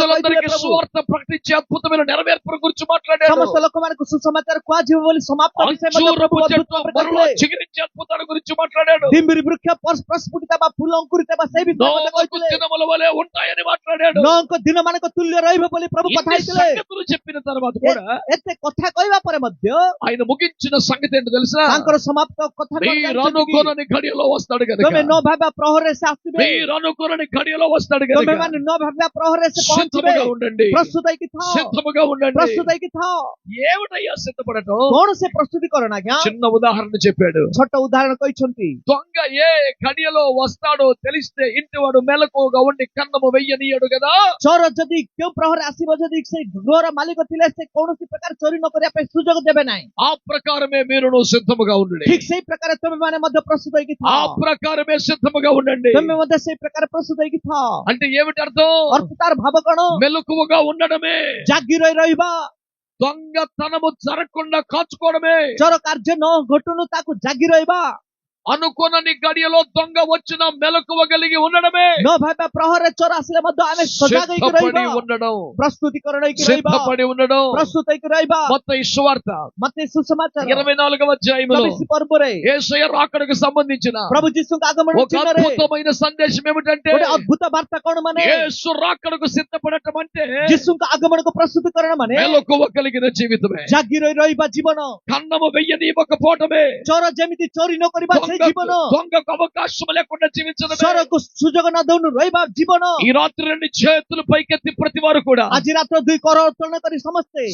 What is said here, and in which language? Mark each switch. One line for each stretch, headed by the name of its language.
Telugu: ప్రజలందరికీ
Odia: ପ୍ରଭు।
Telugu: సువార్త ప్రకటించే అద్భుతమైన నెరవేర్పుల గురించి మాట్లాడాడు.
Odia: ସମସ୍ତ ଲୋକମାନଙ୍କୁ ସୁସମାଚାର କୁହାଯିବ ବୋଲି ସମାପ୍ତ ବିଷୟ ମଧ୍ୟ
Telugu: అంజూరపు
Odia: ପ୍ରଭୁ ଅଦ୍ଭୁତ
Telugu: చెట్టు
Odia: ଭାବରେ
Telugu: మరలా
Odia: କହିଥିଲେ।
Telugu: చిగురించే అద్భుతాల గురించి మాట్లాడాడు.
Odia: ଡିମ୍ବିରି ବୃକ୍ଷ ପ୍ରସ୍ଫୁଟିତ ବା ଫୁଲ ଅଙ୍କୁରିତ ବା ସେଇ ବିଷୟ ମଧ୍ୟ
Telugu: నోవహు
Odia: କହିଥିଲେ।
Telugu: దినముల వలె ఉంటాయని మాట్లాడాడు.
Odia: ନଅଙ୍କ ଦିନ ମାନଙ୍କ ତୁଲ୍ୟ ରହିବ ବୋଲି ପ୍ରଭୁ କଥା
Telugu: ఇన్ని
Odia: ହେଇଥିଲେ।
Telugu: సంగతులు చెప్పిన తర్వాత కూడా
Odia: ଏତେ କଥା କହିବା ପରେ ମଧ୍ୟ
Telugu: ఆయన ముగించిన సంగతి ఏంటో తెలుసా?
Odia: ତାଙ୍କର ସମାପ୍ତ କଥା କଣ
Telugu: మీరు
Odia: ଜାଣିଛନ୍ତି କି?
Telugu: అనుకోని గడియలో వస్తాడు కనుక,
Odia: ତମେ ନ ଭାବିବା ପ୍ରହରରେ ସେ ଆସିବେ।
Telugu: మీరు అనుకోని గడియలో వస్తాడు
Odia: ତମେ
Telugu: కనుక
Odia: ମାନେ ନ ଭାବିବା ପ୍ରହରରେ ସେ ପହଞ୍ଚିବେ।
Telugu: సిద్ధముగా ఉండండి,
Odia: ପ୍ରସ୍ତୁତ ହେଇକି ଥାଅ,
Telugu: సిద్ధముగా ఉండండి.
Odia: ପ୍ରସ୍ତୁତ ହେଇକି ଥାଅ।
Telugu: ఏమిటయ్యా సిద్ధపడటం?
Odia: କଣ ସେ ପ୍ରସ୍ତୁତିକରଣ ଆଜ୍ଞା?
Telugu: చిన్న ఉదాహరణ చెప్పాడు.
Odia: ଛୋଟ ଉଦାହରଣ କହିଛନ୍ତି।
Telugu: దొంగ ఏ గడియలో వస్తాడో తెలిస్తే ఇంటివాడు మెలకువగా ఉండి కన్నము వెయ్యనీయడు కదా.
Odia: ଚୋର ଯଦି କେଉଁ ପ୍ରହରରେ ଆସିବ, ଯଦି ସେ ଗୃହର ମାଲିକ ଥିଲେ ସେ କୌଣସି ପ୍ରକାର ଚୋରି ନ କରିବା ପାଇଁ ସୁଯୋଗ ଦେବେ ନାହିଁ।
Telugu: ఆ ప్రకారమే మీరును సిద్ధముగా ఉండండి.
Odia: ଠିକ ସେଇ ପ୍ରକାର ତମେ ମାନେ ମଧ୍ୟ ପ୍ରସ୍ତୁତ ହେଇକି
Telugu: ఆ
Odia: ଥାଅ।
Telugu: ప్రకారమే సిద్ధముగా ఉండండి.
Odia: ତମେ ମଧ୍ୟ ସେଇ ପ୍ରକାର ପ୍ରସ୍ତୁତ ହେଇକି ଥାଅ।
Telugu: అంటే ఏమిటి అర్థం?
Odia: ଅର୍ଥ ତାର ଭାବ କଣ?
Telugu: మెలకువగా ఉండడమే,
Odia: ଜାଗି ରହିବା,
Telugu: దొంగతనము జరగకుండా కాచుకోవడమే.
Odia: ଚୋର କାର୍ଯ୍ୟ ନ ଘଟୁଣୁ ତାକୁ ଜାଗି ରହିବା,
Telugu: అనుకోనని గడియలో దొంగ వచ్చిన మెలకువ కలిగి ఉండడమే,
Odia: ନ ଭାବିବା ପ୍ରହରରେ ଚୋର ଆସିଲେ ମଧ୍ୟ ଆମେ ସଜାଗ ହେଇକି
Telugu: సిద్ధపడి
Odia: ରହିବା,
Telugu: ఉండడం,
Odia: ପ୍ରସ୍ତୁତିକରଣ ହେଇକି ରହିବା,
Telugu: సిద్ధపడి ఉండడం.
Odia: ପ୍ରସ୍ତୁତ ହେଇକି ରହିବା।
Telugu: మత్తయి సువార్త
Odia: ମତେ ସୁସମାଚାର
Telugu: 24వ అధ్యాయంలో
Odia: 24 ପର୍ବରେ
Telugu: యేసయ్య రాకడకు సంబంధించిన
Odia: ପ୍ରଭୁ ଯୀଶୁଙ୍କ ଆଗମନ
Telugu: ఒక
Odia: ଚିହ୍ନରେ
Telugu: అద్భుతమైన సందేశం ఏమిటంటే,
Odia: ଗୋଟେ ଅଦ୍ଭୁତ ବାର୍ତ୍ତା କଣ ମାନେ?
Telugu: యేసు రాకడకు సిద్ధపడటం అంటే
Odia: ଯୀଶୁଙ୍କ ଆଗମନକୁ ପ୍ରସ୍ତୁତିକରଣ ମାନେ
Telugu: మెలకువ కలిగిన జీవితమే,
Odia: ଜାଗି ରହିବା ଜୀବନ।
Telugu: కన్నము వెయ్యనీయకపోవటమే,
Odia: ଚୋର ଯେମିତି ଚୋରି ନ କରିବା ସେଇ ଜୀବନ
Telugu: దొంగకు అవకాశం లేకుండా జీవించడమే.
Odia: ସ୍ୱରକୁ ସୁଯୋଗ ନ ଦଉନୁ ରହିବା ଜୀବନ.
Telugu: ఈ రాత్రి రెండు చేతులు పైకెత్తి ప్రతి వారు కూడా
Odia: ଆଜି ରାତ୍ର ଦୁଇ କର ଉତ୍ତୋଳନ କରି ସମସ୍ତେ